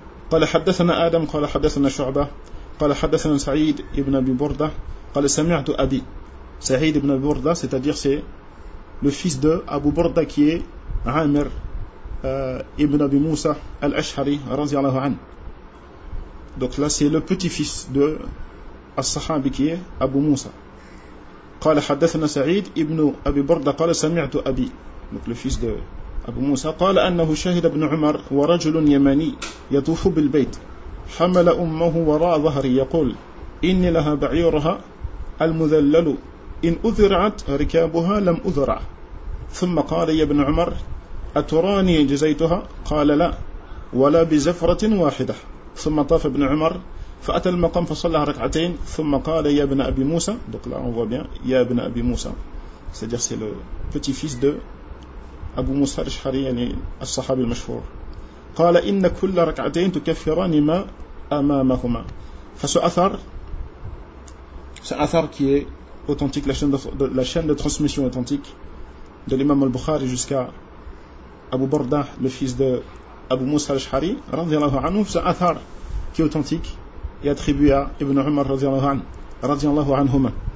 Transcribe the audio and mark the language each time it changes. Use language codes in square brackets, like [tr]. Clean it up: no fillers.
[ar] قال حدثنا آدم قال حدثنا شعبة قال حدثنا سعيد ابن أبي بردة قال سمعت أبي سعيد ابن أبي بردة [fr] c'est-à-dire c'est le fils de Abu Burda qui est Amir ibn Abi Musa al-Ash'ari [ar] رضي الله عنه. [fr] Donc là c'est le petit-fils de الصحابي qui est Abu Musa. [ar] قال حدثنا سعيد ابن أبي بردة قال سمعت أبي [fr] donc le fils de [ar] أبو موسى قال أنه شهد ابن عمر ورجل يمني يطوف بالبيت حمل أمه وراء ظهري يقول إن لها بعيرها المذلل إن أذرعت ركابها لم أذرع ثم قال يا ابن عمر أتراني جزيتها قال لا ولا بزفرة واحدة ثم طاف ابن عمر فأتى المقام فصلى ركعتين ثم قال يا ابن أبي موسى [fr] donc là on voit bien [ar] يا ابن أبي موسى [fr] c'est-à-dire c'est le petit-fils de Abu Musa al-Ash'ari, yani al-Sahabi al-Mashhur. [ar] Qala inna kulla rak'atayn tukaffirani ma amamahuma. [fr] Enfin, ce athar qui est authentique, la chaîne de transmission authentique de l'imam al-Bukhari jusqu'à Abu Burda, le fils de Abu Musa al-Ash'ari, radiyallahu anhu, ce athar qui est authentique et attribué à Ibn Umar, radiyallahu anhuma.